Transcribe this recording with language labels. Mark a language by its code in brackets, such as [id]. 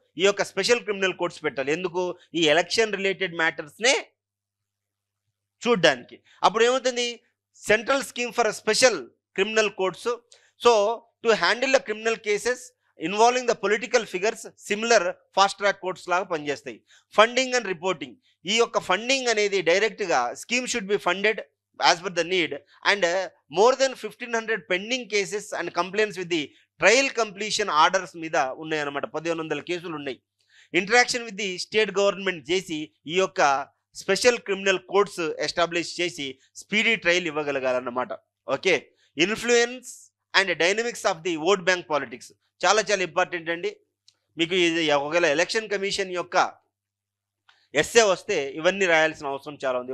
[te] ఈ యొక్క special criminal courts పెట్టాలి. ఎందుకు? ఈ ఎలక్షన్ రిలేటెడ్ మ్యాటర్స్నే చూడ్డానికి. అప్పుడు ఏమవుతుంది? [en] Central scheme for special criminal courts. So to handle the criminal cases involving the political figures, similar fast track courts [te] లాగా పనిచేస్తాయి. [en] Funding and reporting. [te] ఈ యొక్క ఫండింగ్ అనేది డైరెక్ట్గా [en] scheme should be funded as per the need, and more than 1500 pending cases and complaints with the trial completion orders [te] మీద ఉన్నాయన్నమాట. 1500 కేసులు ఉన్నాయి. Interaction with the state government చేసి ఈ యొక్క స్పెషల్ క్రిమినల్ కోర్ట్స్ ఎస్టాబ్లిష్ చేసి speedy trial ఇవ్వగలగాలన్నమాట. Okay, influence and dynamics of the vote bank politics చాలా చాలా ఇంపార్టెంట్ అండి. మీకు ఇది ఒకవేళ ఎలక్షన్ కమిషన్ యొక్క ఎస్ఏ వస్తే ఇవన్నీ రాయాల్సిన అవసరం చాలా ఉంది.